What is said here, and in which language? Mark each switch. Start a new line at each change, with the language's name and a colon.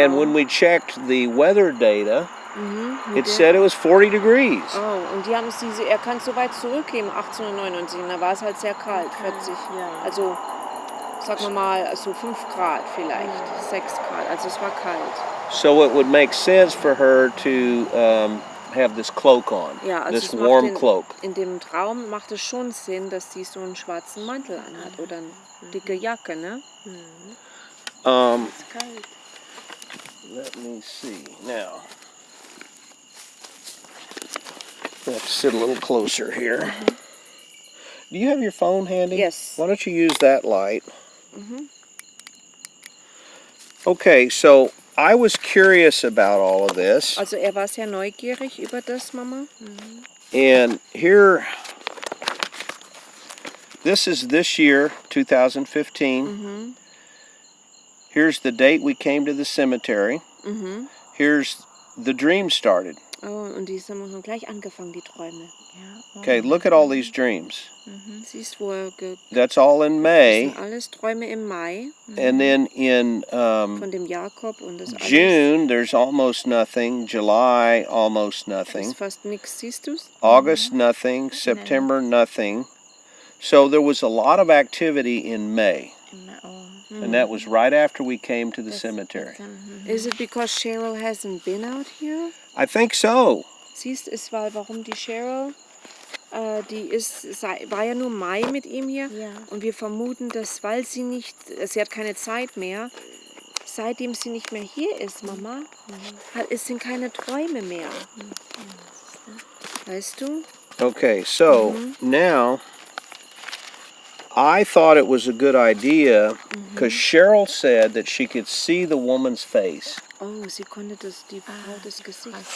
English: and when we checked the weather data, it said it was 40 degrees.
German: Oh, und die haben er kann so weit zurückgehen, 1899, und da war es halt sehr kalt, 40. Ja. Also, sagen wir mal, so 5 Grad vielleicht, 6 Grad, also es war kalt.
English: So it would make sense for her to have this cloak on,
German: Ja, also
English: this warm cloak.
German: In dem Traum macht es schon Sinn, dass sie so einen schwarzen Mantel anhat oder eine dicke Jacke, ne? Ist kalt.
English: Let me see. Now, I have to sit a little closer here. Do you have your phone handy? Yes. Why don't you use that light? Okay, so I was curious about all of this.
German: Also war sehr neugierig über das, Mama.
English: And here, this is this year, 2015. Here's the date we came to the cemetery. Here's the dream started.
German: Oh, und die haben schon gleich angefangen, die Träume.
English: Okay, look at all these dreams.
German: Siehst, wo
English: That's all in May.
German: sind alles Träume im Mai
English: And then in
German: von dem Jakob und das
English: June, there's almost nothing. July, almost
German: alles
English: nothing.
German: ist fast nichts, siehst du's?
English: August, nothing. September, nothing. So there was a lot of activity in May. And that was right after we came to the cemetery. Is it because Cheryl hasn't been out here? I think so.
German: Siehst, es war, warum die Cheryl, war ja nur Mai mit ihm hier. Ja. Und wir vermuten, dass, weil sie hat keine Zeit mehr, seitdem sie nicht mehr hier ist, Mama, es sind keine Träume mehr. Weißt du?
English: Okay, so now I thought it was a good idea because Cheryl said that she could see the woman's face.
German: Oh, sie konnte die Frau das Gesicht.